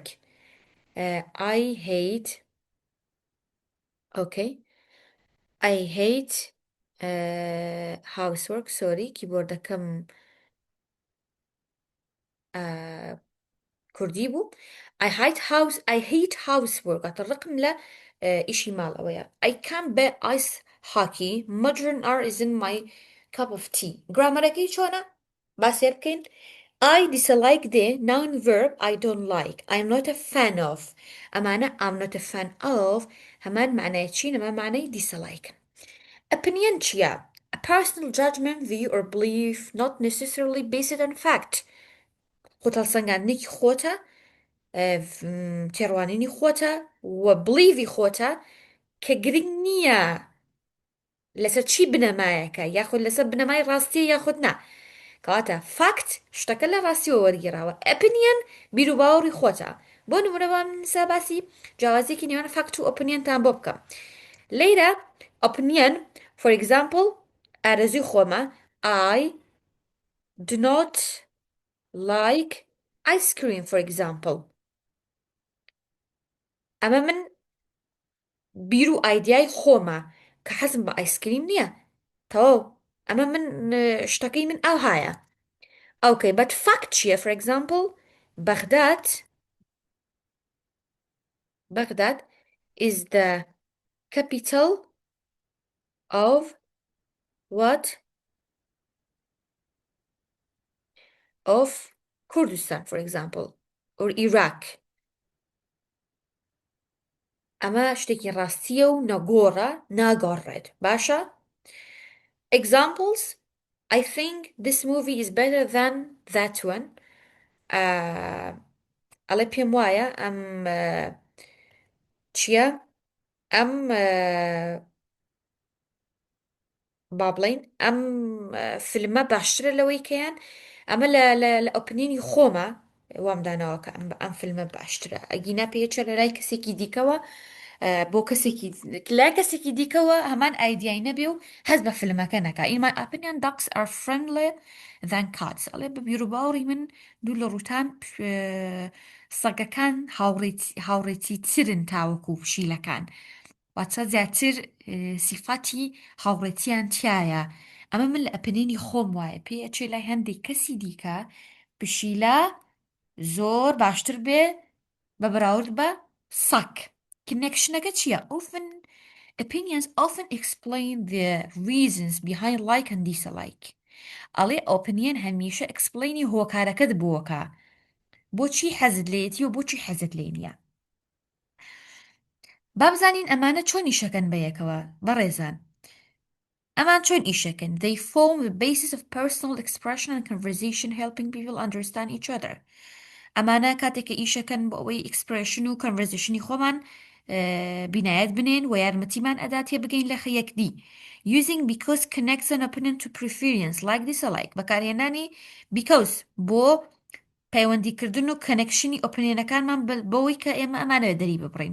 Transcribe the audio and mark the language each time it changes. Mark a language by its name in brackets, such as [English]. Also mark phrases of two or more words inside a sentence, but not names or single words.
[English] I hate okay I hate housework. [Central Kurdish] sorry کیبۆردەکەم کوردی بوو. [English] I hate housework. [Central Kurdish] الرقم لە ئیشی ماڵەوەیە. [English] I can't bear ice hockey. Modern art isn't my cup of tea. [Central Kurdish] گرامەرەکەی چۆنە؟ باسێ بکەین. [English] I dislike the noun verb I don't like. I'm not a fan of. ئەمانە I'm not a fan of [Central Kurdish] هەمان معنای چین؟ ئەمە معنای [English] dislike. Opinion [Central Kurdish] چییە؟ [English] A personal judgment, view or belief not necessarily based on fact. [Central Kurdish] خۆتەڵسەنگاندنێکی خۆتە، تێڕوانینی خۆتە و بلیڤی خۆتە کە گرنگ نییە لەسەر چی بنەمایەکە یاخود لەسەر بنەمای ڕاستیە یاخود نا. کەواتە فاکت شتەکە لە ڕاستیەوە وەرگێڕاوە. ئۆپینیەن بیر و باوەڕی خۆتە. بۆ نمونە بام ساباسی جیاوازیەکی نێوان فاکت و ئۆپینیەنتان بۆ بکەم. لەیرە ئۆپینیەن [English] for example [Central Kurdish] ئارەزوی خۆمە [English] I do not like ice cream for example. [Central Kurdish] ئەمە من بیر و ئایدیای خۆمە کە حەزم بە ئایسکریم نییە. تەواو ئەمە من شتەکەی من ئەو هایە. [English] Okay, but fact چییە؟ for example Baghdad is the capital of what? Of Kurdistan for example or Iraq. [Central Kurdish] ئەمە شتێکی ڕاستیە و نەگۆڕە ناگۆڕێت. باشە؟ [English] Examples: I think this movie is better than that one. [Central Kurdish] ئەڵێ پێم وایە ئەم چییە؟ ئەم با بڵین ئەم فیلمە باشترە لەوەی کەیان. ئەمە لە ئۆپینیۆنی خۆمە وامدانەوە کە ئەم فیلمە باشترە. ئەگینا پێچە لە لای کەسێکی دیکەوە بۆ کەسێکی لای کەسێکی دیکەوە هەمان ئایدیای نەبێ و هەست بە فیلمەکە نەکا. [English] In my opinion ducks are friendlier than cats. [Central Kurdish] ئەڵێ بە بیر و باوەڕی من دوو لە ڕووتان سەگەکان هاوڕێتی ترن تاوەکو پشیلەکان، واتە زیاتر سیفاتی هاوڕێتیان تایە. ئەمە من لە ئۆپینیۆنی خۆم وایە پێ ئەچێ لای هەندێک کەسی دیکە پشیلە زۆر باشتر بێ بە بەراورد بە سەگ. کنێکشنەکە چییە؟ [English] Opinions often explain the reasons behind like and dislike. [Central Kurdish] ئەڵێ ئۆپینیۆن هەمیشە ئەکسپلەینی هۆکارەکەت بۆکە بۆچی حەزت لێیەتی و بۆچی حەزت لێ نییە. بابزانین ئەمانە چۆن ئیشەکەن بە یەکەوە بەڕێزان. ئەمان چۆن ئیشەکەن؟ [English] They form the basis of personal expression and conversation, helping people understand each other. [Central Kurdish] ئەمانە کاتێککە ئیشەکەن بۆ ئەوەی ئەکسپرێشن و کۆنڤەرزیشنی خۆمان بینایەت بنێن و یارمەتیمان ئەداتێ بگەین لە یەکدی. [English] Using because connects an opponent to preference like dislike. [Central Kurdish] بەکارهێنانی because بۆ پەیوەندیکردن و کەنەکشنی ئۆپینیۆنەکانمان بەوەی کە ئێمە ئەمانە دەری ببڕین.